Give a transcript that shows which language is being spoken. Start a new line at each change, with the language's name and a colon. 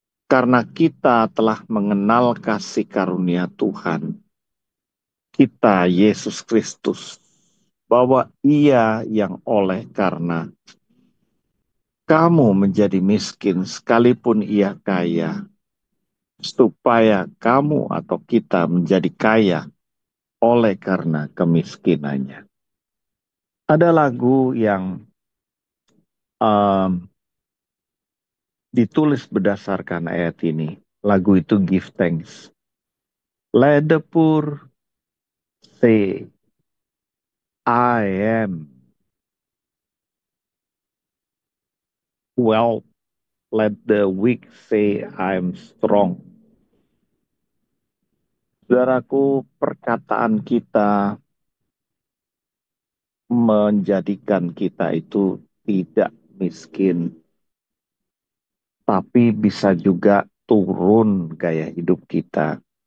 Indonesian: Karena kita telah mengenal kasih karunia Tuhan, kita Yesus Kristus, bahwa Ia yang oleh karena kamu menjadi miskin sekalipun Ia kaya, supaya kamu atau kita menjadi kaya oleh karena kemiskinannya. Ada lagu yang um, ditulis berdasarkan ayat ini. Lagu itu Give Thanks.
English: Let the poor say, I am well. Let the weak say, I'm strong.
Indonesian: Saudaraku, perkataan kita menjadikan kita itu tidak miskin, tapi bisa juga turun gaya hidup kita.